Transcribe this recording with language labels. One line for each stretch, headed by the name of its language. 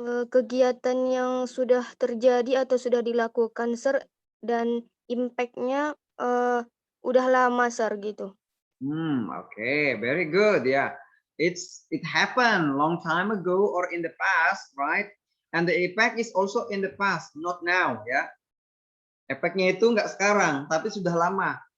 Indonesian: Kegiatan yang sudah terjadi atau sudah dilakukan, Sir, dan impact-nya udah lama, Sir, gitu.
English: Okay, very good. Yeah, it happened long time ago or in the past, right? And the effect is also in the past, not now.
Indonesian: Ya, efeknya itu nggak sekarang, tapi sudah lama.